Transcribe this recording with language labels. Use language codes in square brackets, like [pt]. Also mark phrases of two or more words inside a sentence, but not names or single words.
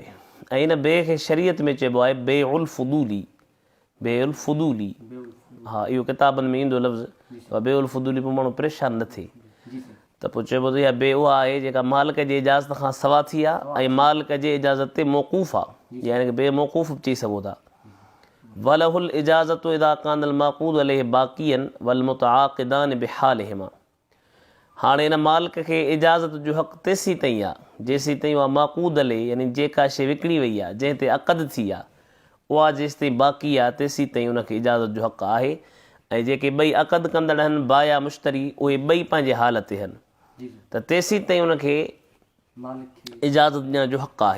[sd] ऐं इन बे खे शरीयत में चइबो आहे [ar] بيع الفضولي. بيع الفضولي, [sd] हा, इहो किताबनि में ईंदो लफ़्ज़ [ar] بيع الفضولي, [sd] पोइ माण्हू परेशान न थिए। त पोइ चइबो त इहा बे उहा आहे जेका मालिक जे इजाज़त खां सवा थी आहे ऐं मालिक जे इजाज़त ते मौक़ूफ़ आहे, यानी की बे मौक़ूफ़ चई सघो था। [ar] وله الإجازة إذا كان المعقود عليه باقيا والمتعاقدان بحالهما. [sd] हाणे इन मालिक खे इजाज़त जो हक़ तेसीं ताईं आहे जेसीं ताईं उहा [ar] معقود عليه, [sd] यानी जेका शइ विकिणी वई आहे, जंहिं ते अक़द थी आहे, उहा जेसि ताईं बाक़ी आहे तेसीं ताईं उनखे इजाज़त जो हक़ आहे। ऐं जेके ॿई अक़द कंदड़ आहिनि बा या मुश्तरी, उहे ॿई पंहिंजे हाल ते आहिनि, त तेसीं ताईं उनखे इजाज़त ॾियण जो हक़ आहे।